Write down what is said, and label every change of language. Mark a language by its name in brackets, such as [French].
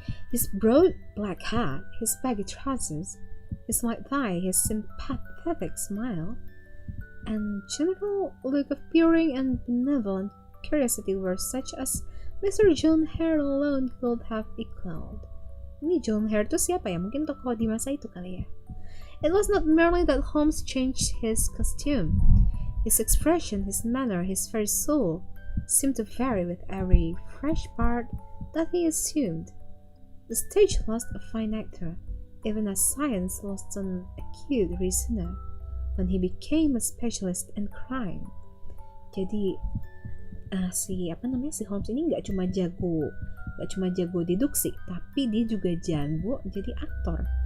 [English] His broad black hat, his baggy trousers, his white tie, his sympathetic smile, and general look of peering and benevolent curiosity were such as Mr. John Hare alone could have equaled. [Indonesian] Ini John Hare itu siapa ya? Mungkin tokoh di masa itu kali ya. [English] It was not merely that Holmes changed his costume. His expression, his manner, his very soul seemed to vary with every fresh part that he assumed. The stage lost a fine actor, even as science lost an acute reasoner. when he became a specialist in crime. [Indonesian] Jadi si Holmes ini nggak cuma jago deduksi, tapi dia juga jago jadi aktor.